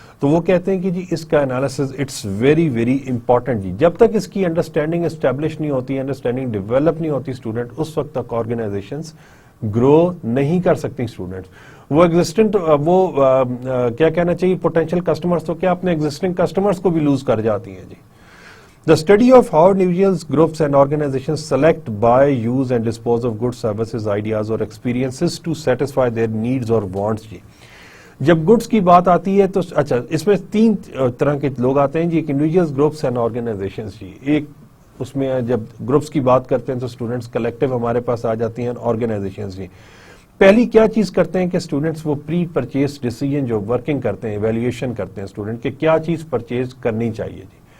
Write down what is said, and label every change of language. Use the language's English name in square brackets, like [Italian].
[Urdu] تو وہ کہتے ہیں کہ جی اس کا analysis [English] its very very important [Urdu] جی. جب تک اس کی انڈرسٹینڈنگ اسٹیبلش نہیں ہوتی, انڈرسٹینڈنگ ڈیولپ نہیں ہوتی اسٹوڈنٹ, اس وقت تک آرگنائزیشنز گرو نہیں کر سکتی اسٹوڈنٹس. وہ ایگزسٹنٹ, وہ کیا کہنا چاہیے, پوٹینشیل کسٹمرز تو کیا اپنے ایگزسٹنگ کسٹمرز کو بھی لوز کر جاتی ہیں جی. [English] The study of how individuals, groups and organizations select, buy, use and dispose of goods, services, ideas or experiences to satisfy their needs or wants جی. [Urdu] جب گڈس کی بات آتی ہے تو اچھا اس میں تین طرح کے لوگ آتے ہیں جی, ایک انڈیویجولز, گروپس اینڈ آرگنائزیشنز جی. ایک اس میں جب گروپس کی بات کرتے ہیں تو اسٹوڈنٹس کلیکٹو ہمارے پاس آ جاتی ہیں, آرگنائزیشنز جی. پہلی کیا چیز کرتے ہیں کہ اسٹوڈنٹس وہ پری پرچیز ڈیسیجن جو ورکنگ کرتے ہیں, ایویلیویشن کرتے ہیں اسٹوڈنٹ کہ کیا چیز پرچیز کرنی چاہیے جی.